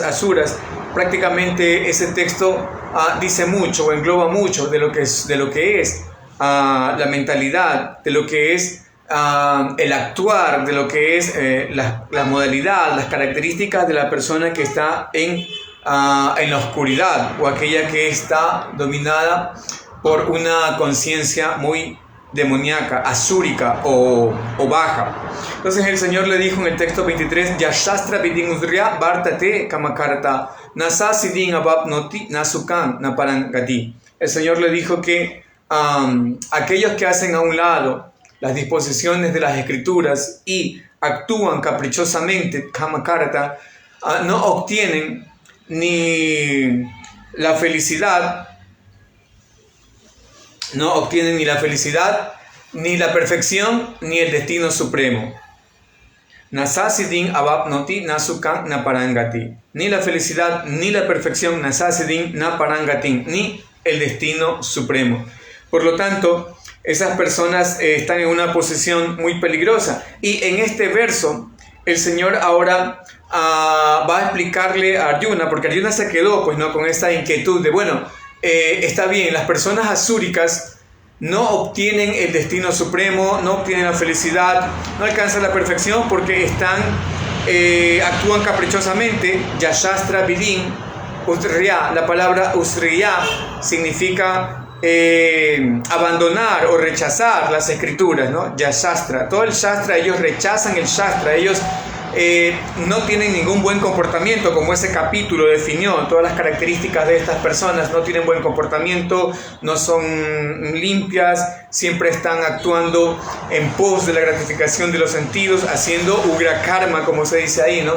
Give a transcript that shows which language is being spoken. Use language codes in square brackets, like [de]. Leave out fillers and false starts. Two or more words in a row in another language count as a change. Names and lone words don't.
[es] asuras, prácticamente ese texto dice mucho o engloba mucho de lo que es la mentalidad, de lo que es el actuar, de lo que es la modalidad, las características de la persona que está en la oscuridad o aquella que está dominada por una conciencia muy demoníaca, asúrica o baja. Entonces el Señor le dijo en el texto 23, [sa] Yashastra vidin usriya vartate kamakarta nasasidin abapnoti nasukan naparangati. [es] El Señor le dijo que aquellos que hacen a un lado las disposiciones de las escrituras y actúan caprichosamente, kamakarta, no obtienen ni la felicidad, ni la perfección, ni el destino supremo. [sa] Nasasidin abapnoti nasukan naparangati. [es] Ni la felicidad, ni la perfección, [sa] nasasidin naparangatin, [es] ni el destino supremo. Por lo tanto, esas personas están en una posición muy peligrosa. Y en este verso, el Señor ahora va a explicarle a Arjuna, porque Arjuna se quedó con esta inquietud de, está bien, las personas asúricas no obtienen el destino supremo, no obtienen la felicidad, no alcanzan la perfección porque actúan caprichosamente. [sa] Yashastra vidin usriya, [es] la palabra usriya significa abandonar o rechazar las escrituras, ¿no? Yashastra, todo el shastra, ellos rechazan el shastra, ellos no tienen ningún buen comportamiento, como ese capítulo definió. Todas las características de estas personas: no tienen buen comportamiento, no son limpias, siempre están actuando en pos de la gratificación de los sentidos, haciendo [sa] ugra karma, [es] como se dice ahí, ¿no?